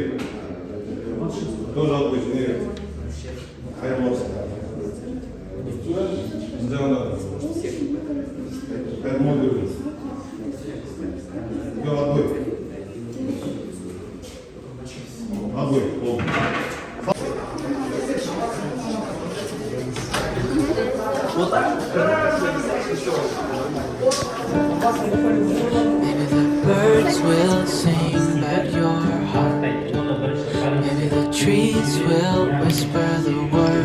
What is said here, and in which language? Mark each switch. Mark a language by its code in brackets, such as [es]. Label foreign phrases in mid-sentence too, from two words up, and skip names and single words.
[ru] Тоже отбой, [kk] сенеге. Қайырлы болсын. Жаңағыда. Қайырлы болсын. Тек отбой. Отбой. Болды. [en] Maybe the birds will sing at your heart. Maybe the trees will whisper the word.